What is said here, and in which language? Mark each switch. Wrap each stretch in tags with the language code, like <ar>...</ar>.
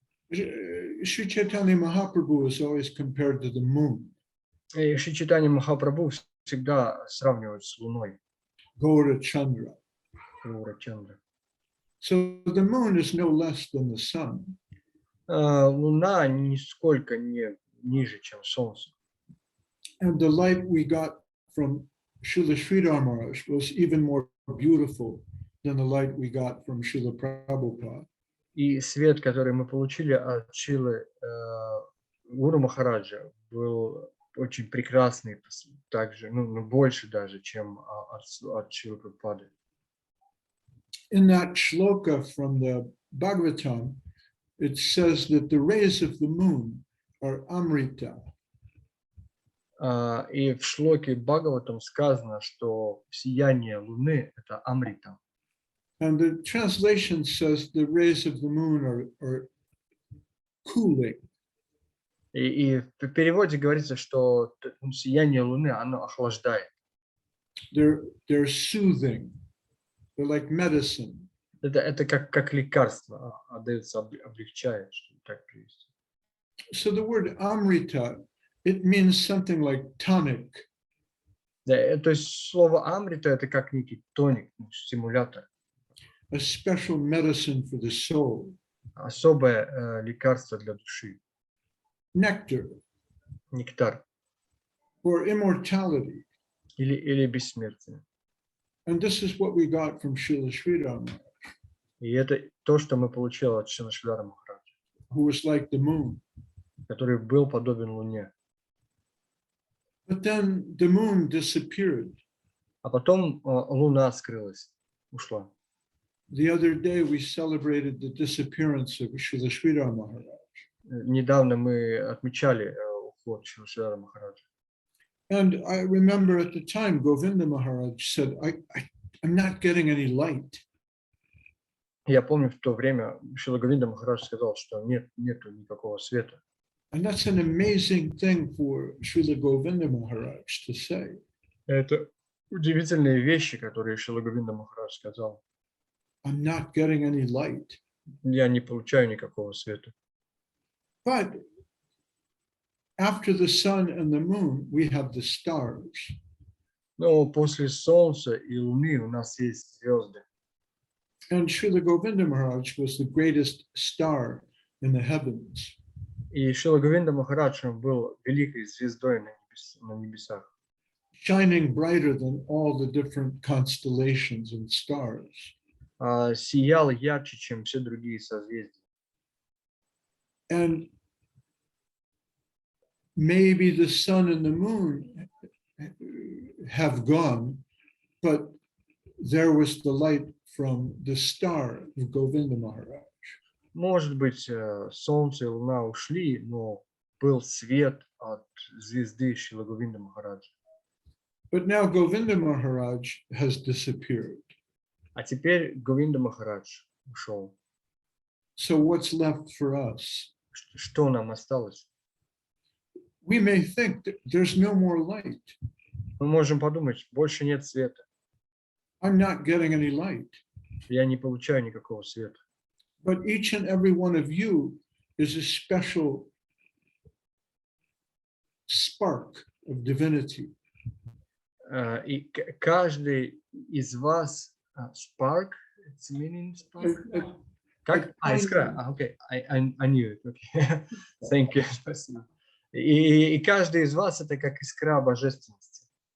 <en>Sri Chaitanya Mahaprabhu is always compared to the moon.</en> <ru>И Шри Чайтанья Махапрабху всегда сравнивают с луной.</ru> <en>Gaura Chandra.</en> <ru>Гаура Чандра.</ru> <en>So the moon is no less than the sun.</en> <ru>Луна нисколько не ниже, чем солнце.</ru> <en>And the light we got from Srila Sridhar Maharaj was even more beautiful than the light we got from Srila Prabhupada.</en> <ru>И свет, который мы получили от Шрилы Гуру Махараджа, был очень прекрасный, также, больше даже, чем от Шрилы Прабхупады.</ru> <en>In that shloka from the Bhagavatam, it says that the rays of the moon are amrita.</en> <ru>И в шлоке Бхагаватам сказано, что сияние Луны – это амрита.</ru> <en>And the translation says the rays of the moon are cooling.</en> <ru>И в переводе говорится, что сияние Луны, оно охлаждает.</ru> <en>They're soothing. They're like medicine.</en> <ru>Это как лекарство, отдается, облегчает, что так перевести.</ru> <en>So the word amrita, it means something like tonic.</en> <ru>Да, то есть слово амрита – это как некий тоник, стимулятор.</ru> <en>A special medicine for the soul.</en> <ru>Особое лекарство для души.</ru> <en>Nectar.</en> <ru>Нектар.</ru> <en>Or immortality.</en> <ru>Или бессмертие.</ru> <en>And this is what we got from Srila Sridhar Maharaj.</en> <ru>И это то, что мы получили от Шрила Махараджа,</ru> <en>Who was like the moon.</en> <ru>который был подобен Луне.</ru> <en>But then the moon disappeared.</en> <ru>А потом Луна скрылась, ушла.</ru> <en>The other day we celebrated the disappearance of Srila Sridhar Maharaj.</en> <ru>Недавно мы отмечали уход Шрила Махараджа.</ru> <en>And I remember at the time Govinda Maharaj said, I'm not getting any light.</en> <ru>Я помню, в то время Шрила Говинда Махарадж сказал, что нету никакого света.</ru> <en>And that's an amazing thing for Srila Govinda Maharaj to say.</en> <ru>Это удивительные вещи, которые Шрила Говинда Махарадж сказал.</ru> <en>I'm not getting any light.</en> <ru>Я не получаю никакого света.</ru> <en>But after the sun and the moon, we have the stars.</en> <ru>Но после Солнца и Луны у нас есть звезды.</ru> <en>And Srila Govinda Maharaj was the greatest star in the heavens.</en> <ru>И Шрила Говинда Махарадж был великой звездой на небесах.</ru> <en>Shining brighter than all the different constellations and stars.</en> <ru>Сиял ярче, чем все другие созвездия.</ru> <en>And maybe the sun and the moon have gone, but there was the light from the star of Govinda Maharaj.</en> <ru>Может быть, Солнце и Луна ушли, но был свет от звезды Шрила Говинда Махараджа.</ru> <en>But now Govinda Maharaj has disappeared.</en> <ru>А теперь Говинда Махарадж ушел.</ru> <en>So what's left for us?</en> <ru>Что нам осталось?</ru> <en>We may think that there's no more light.</en> <ru>Мы можем подумать, больше нет света.</ru> <en>I'm not getting any light.</en> <ru>Я не получаю никакого света.</ru> <en>But each and every one of you is a special spark of divinity.</en> <ru>И каждый из вас</ru> <en>spark, it's meaning spark?</en> <ru>Как? Искра. Окей.</ru> <en>I knew it. Okay. Thank you.</en> <ru>Спасибо. И каждый из вас это как искра божественности.</ru>